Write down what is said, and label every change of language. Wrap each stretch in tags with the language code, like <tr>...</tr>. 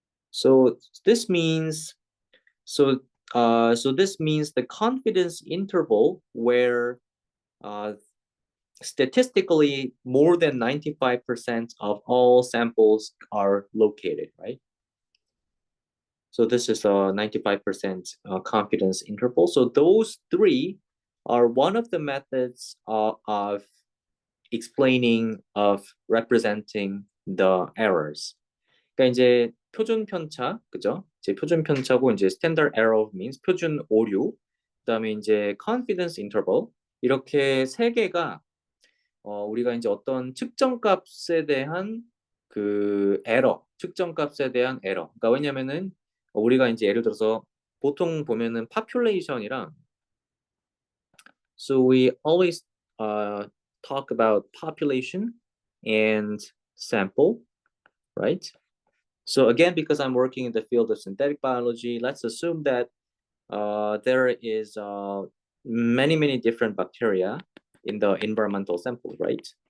<en>So this means this means the confidence interval where statistically more than 95% of all samples are located, right? So this is a 95% confidence interval. So those three are one of the methods of explaining, of representing the errors.</en> <ko>그러니까 이제 표준 편차, 그죠? 이제 표준 편차고 이제 standard error means 표준 오류, 그다음에 이제 confidence interval 이렇게 세 개가 우리가 이제 어떤 측정값에 대한 그 에러, 측정값에 대한 에러. 그러니까 왜냐면은 우리가 이제 예를 들어서 보통 보면은 population이랑</ko> <en>so we always talk about population and sample, right? So again, because I'm working in the field of synthetic biology, let's assume that there is many different bacteria in the environmental sample, right?</en>